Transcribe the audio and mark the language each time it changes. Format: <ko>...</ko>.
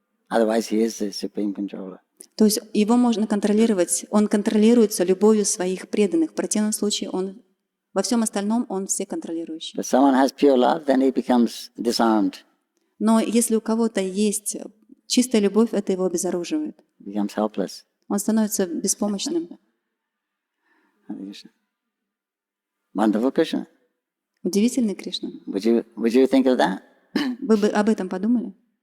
<en>Otherwise, he is the supreme controller.</en> <ru>То есть его можно контролировать, он контролируется любовью своих преданных. В противном случае он во всем остальном он все контролирующий.</ru> <en>But someone has pure love, then he becomes disarmed.</en> <ru>Но если у кого-то есть чистая любовь, это его обезоруживает.</ru> <en>He becomes helpless.</en> <ru>Он становится беспомощным.</ru> <en>Wonderful Krishna.</en> <ru>Удивительный Кришна.</ru> <en>Would you think of that?</en> <ru>Вы бы об этом подумали?</ru>